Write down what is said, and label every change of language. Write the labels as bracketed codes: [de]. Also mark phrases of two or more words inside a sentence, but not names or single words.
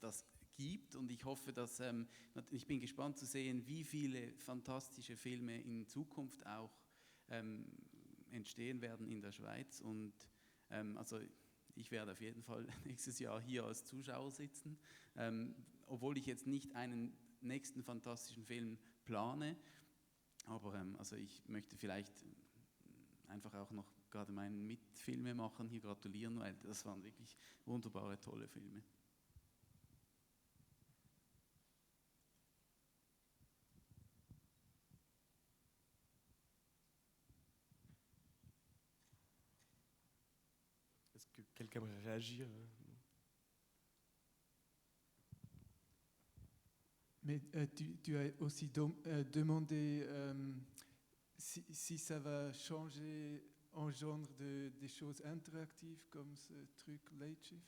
[de] das gibt, und ich hoffe, ich bin gespannt zu sehen, wie viele fantastische Filme in Zukunft auch entstehen werden in der Schweiz, und also ich werde auf jeden Fall nächstes Jahr hier als Zuschauer sitzen, obwohl ich jetzt nicht einen nächsten fantastischen Film plane, aber also ich möchte vielleicht einfach auch noch gerade meinen Mitfilmemachern hier gratulieren, weil das waren wirklich wunderbare, tolle Filme. [fr] Est-ce que quelqu'un aimerait réagir? Mais tu as aussi demandé si ça va changer en genre des choses interactives comme ce truc Late Shift.